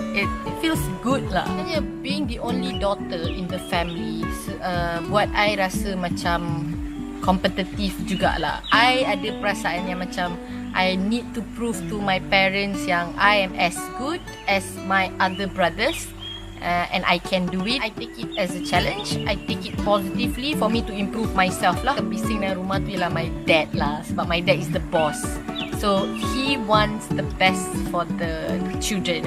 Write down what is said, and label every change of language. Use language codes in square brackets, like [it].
[en] It feels good lah. [ms] Sebenarnya [en] being the only daughter in the family [ms] buat [en] I [ms] rasa macam kompetitif jugalah. [en] I [ms] ada perasaan yang macam [en] I need to prove to my parents [ms] yang [en] I am as good as my other brothers. And I can do it. I take it as a challenge. I take it positively for me to improve myself lah. [ms] Bising dalam rumah tu ialah [en] my dad [ms] lah, sebab [en] my dad is the boss. So he wants the best for the children.